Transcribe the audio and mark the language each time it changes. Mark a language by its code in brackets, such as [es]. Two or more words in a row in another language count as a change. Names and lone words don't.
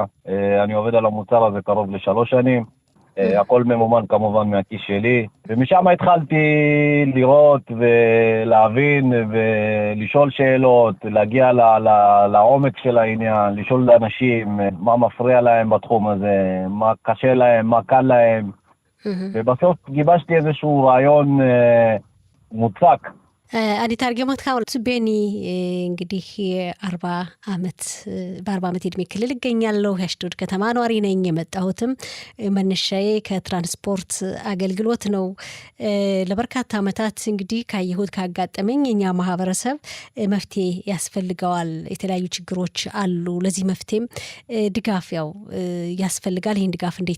[he] אני עובד על המוצר הזה קרוב ל3 שנים. הכל ממומן כמובן מהכיס שלי, ומשם התחלתי לראות ולהבין ולשאול שאלות, להגיע לעומק של העניין, לשאול לאנשים מה מפריע להם בתחום הזה, מה קשה להם, מה קל להם, ובסוף גיבשתי איזשהו רעיון מוצק. אני תרגם אותך, [am] ቤኒ እንግዲህ በ40 ዓመት እድሜ ክልል እገኛለሁ። የአሽዶድ ከተማ ነዋሪ ነኝ። የመጣሁትም መነሻዬ ከትራንስፖርት አገልግሎት ነው። ለበርካታ ዓመታት እንግዲህ ካየሁት ካጋጠመኝ እኛ ማህበረሰብ መፍትሄ ያስፈልገዋል። የተለያዩ ችግሮች አሉ። ለዚህ መፍትሄም ድጋፍ ያው ያስፈልጋል። ይሄን ድጋፍ እንዴት